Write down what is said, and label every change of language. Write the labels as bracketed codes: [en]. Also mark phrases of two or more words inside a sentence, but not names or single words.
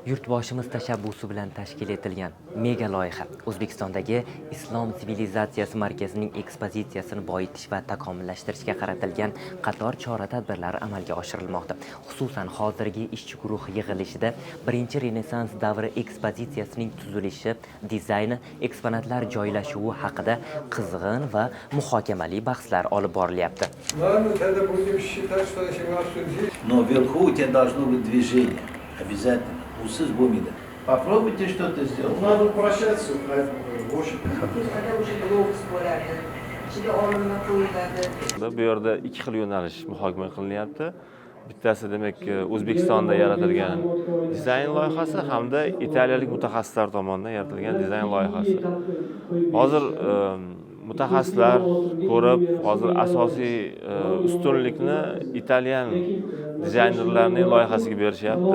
[uz] Yurtboshimiz tashabbusi bilan tashkil etilgan mega loyiha O'zbekistondagi Islom sivilizatsiyasi markazining ekspozitsiyasini boyitish va takomillashtirishga qaratilgan qator chora-tadbirlar amalga oshirilmoqda. Xususan, hozirgi ishchi guruh yig'ilishida birinchi Renessans davri ekspozitsiyasining tuzilishi, dizayni, eksponatlar joylashuvi haqida qizg'in va muhokamali bahslar olib borilyapti. [ru] Но вверху у тебя должно быть движение. Обязательно. [uz] Усыз бумида. [ru] Попробуйте что-то сделать. Надо упрощать в общем. [uz] Bu yerda ikki xil yo'nalish muhokama qilinyapti. Bittasi demak O'zbekistonda yaratilgan dizayn loyihasi hamda italiyalik mutaxassislar tomonidan yaratilgan dizayn loyihasi. Hozir mutaxassislar ko'rib, hozir asosiy ustunlikni italyan dizaynerlarning loyihasiga berishyapti.